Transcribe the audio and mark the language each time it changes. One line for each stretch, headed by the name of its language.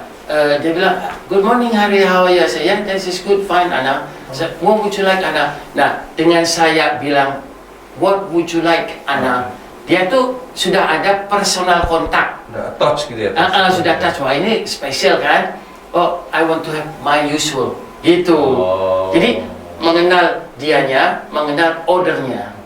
Indonesian: Dia bilang,
English: good morning Hari, how are you?
Indonesian: Saya,
English: yeah, this is good, fine Anna. What would you like Anna?
Indonesian: Nah, dengan saya bilang,
English: what would you like Anna?
Indonesian: Dia tuh sudah ada personal kontak. Touch gitu ya? Sudah touch. Wah, ini spesial kan?
English: Oh, I want to have my usual.
Indonesian: Gitu. Jadi, mengenal dianya, mengenal ordernya.